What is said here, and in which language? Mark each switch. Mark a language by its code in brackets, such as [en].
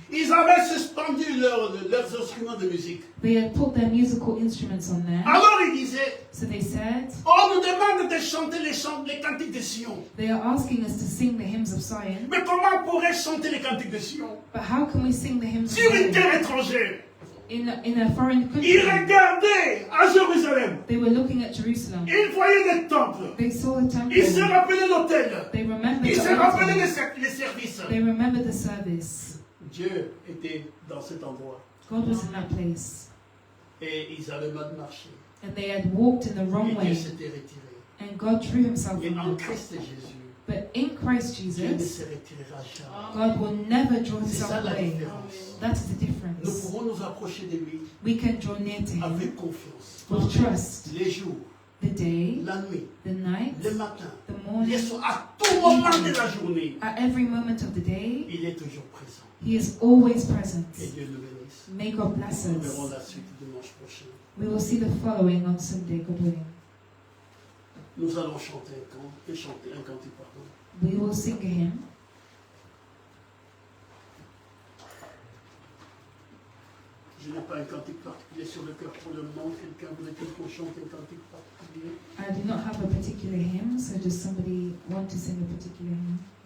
[fr] ils avaient suspendu leurs instruments de musique. [en] they had put their musical instruments on there. [fr] Alors ils disaient, [en] So they said, [fr] on nous demande de chanter les cantiques de Sion. [en] they are asking us to sing the hymns of Zion. [fr] Mais comment on pourrait chanter les cantiques de Sion [en] But how can we sing the hymns of [fr] sur une [en] Zion [fr] terre étrangère? [en] in a foreign [fr] Ils [en] country? [fr] regardaient à Jérusalem. [en] They were looking at Jerusalem. [fr] Ils voyaient les temples. [en] They saw the temple. [fr] Ils se rappelaient l'autel. [en] They remembered [fr] Ils [en] the [fr] se rappelaient [en] altar. [fr] les services. [en] They remembered the service. [fr] Dieu était dans cet endroit. [en] God was in that place. [fr] Et ils avaient mal marché. [en] And they had walked in the [fr] Et [en] wrong [fr] Dieu [en] way. [fr] s'était retiré. [en] And God drew himself [fr] Et [en] from [fr] en [en] them. [fr] Christ Jésus, [en] But in Christ [fr] Dieu ne [en] Jesus, [fr] se retirera jamais. [en] God will never draw [fr] C'est ça [en] himself [fr] la [en] away. [fr] différence. [en] That is the [fr] Nous [en] difference. [fr] pouvons nous approcher de lui [en] We can draw near to him [fr] avec confiance. [en] with trust. [fr] Les jours, [en] The day, [fr] la nuit, [en] the night, [fr] le matin, [en] the [fr] les [en] morning, [fr] soirs, à tout moment de la journée, [en] at every moment of the day, [fr] il est toujours présent. [en] he is always present. [fr] Et Dieu le bénisse. [en] May God bless [fr] Nous verrons [en] us. [fr] la suite dimanche prochain. [en] We will see the following on Sunday, God willing. [fr] Nous allons chanter un cantique, pardon. [en] We will sing a hymn. [fr] Je n'ai pas un cantique particulier sur le cœur pour le moment. Quelqu'un voudrait-il qu'on chante un cantique particulier? [en] I do not have a particular hymn, so does somebody want to sing a particular hymn?